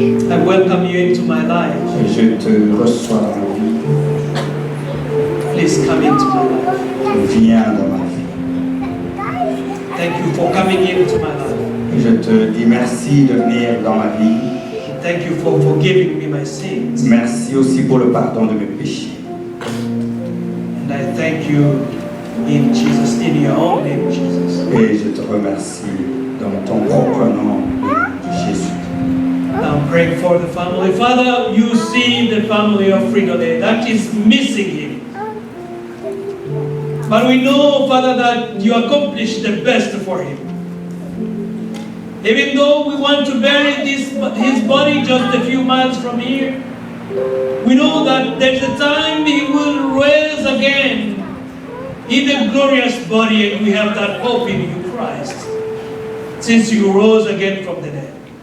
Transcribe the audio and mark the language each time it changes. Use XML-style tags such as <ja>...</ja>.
<en>I welcome you into my life.</en> <fr>Je te reçois dans ma vie,</fr> <en>Please come into my life.</en> <fr>viens dans ma vie.</fr> <en>Thank you for coming into my life.</en> <fr>Je te dis merci de venir dans ma vie.</fr> <en>Thank you for forgiving me my sins.</en> <fr>Merci aussi pour le pardon de mes péchés.</fr> <en>And I thank you in Jesus, in your own name, Jesus.</en> <fr>Et je te remercie dans ton propre nom, Jésus.</fr> <en>Now I'm praying for the family. Father, you see the family of Fridolin that is missing him. But we know, Father, that you accomplished the best for him. Even though we want to bury his body just a few miles from here, we know that there's a time he will rise again in a glorious body, and we have that hope in you, Christ, since you rose again from the dead.</en>